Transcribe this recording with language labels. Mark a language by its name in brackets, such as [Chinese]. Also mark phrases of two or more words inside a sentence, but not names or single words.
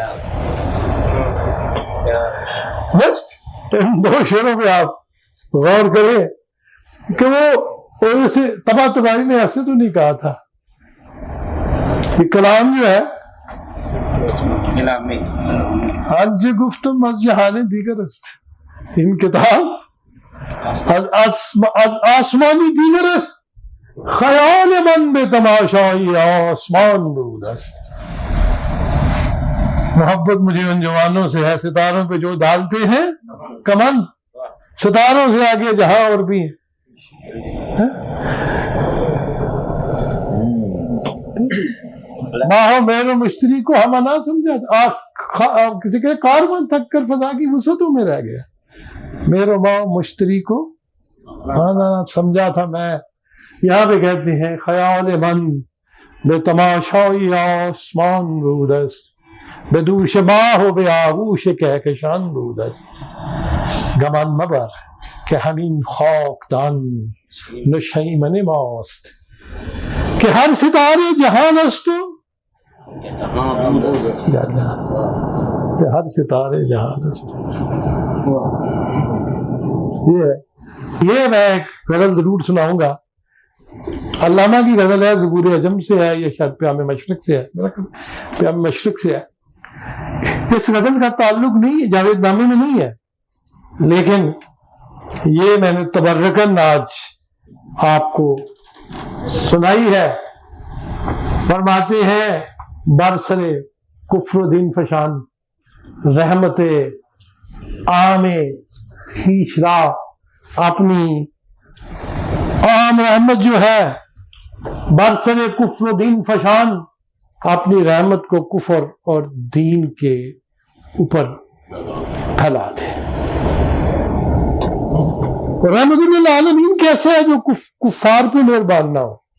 [Urdu] جسٹ ان دو شعروں پہ آپ غور کریں کہ وہ اسے تباہ تباہی نے ایسے تو نہیں کہا تھا. یہ کلام جو ہے [Persian] آج گفتم از جہان دیگر است. ان کتاب از آسمانی دیگر است. خیال من بے تماشائی آسمان بود است. [Urdu] محبت مجھے ان جوانوں سے ہے ستاروں پہ جو ڈالتے ہیں کمند. ستاروں سے آگے جہاں اور بھی ہیں. ماہو مہر مشتری کو ہم نہ سمجھا. کسی کے کاروان تھک کر فضا کی وسعتوں میں رہ گیا. میرے ماہ مشتری کو نہ سمجھا تھا میں. یہاں پہ کہتے ہیں [Persian] خیال من بے تماشائی آسمان بودست. بے دوش ماہ و بے آغوش کہکشان بودست. گمان مبر کہ ہمین خاکدان نشیمن ماست. کہ ہر ستارے جہان است کہ ہر ستارے جہان است. [Urdu] یہ میں ایک غزل ضرور سناؤں گا. علامہ کی غزل ہے, زبور عجم سے ہے, یہ شاید پیام مشرق سے ہے, میرا پیام مشرق سے ہے. اس غزل کا تعلق نہیں جاوید نامی میں نہیں ہے, لیکن یہ میں نے تبرکن آج آپ کو سنائی ہے. فرماتے ہیں [Persian] برسر کفر و دین فشان رحمت عام خویش را. [Urdu] اپنی عام رحمت جو ہے [Persian] برسر کفر و دین فشان, [Urdu] اپنی رحمت کو کفر اور دین کے اوپر پھیلا دے. رحمت للعالمین کیسا ہے جو کفار پہ مہربان نہ ہو.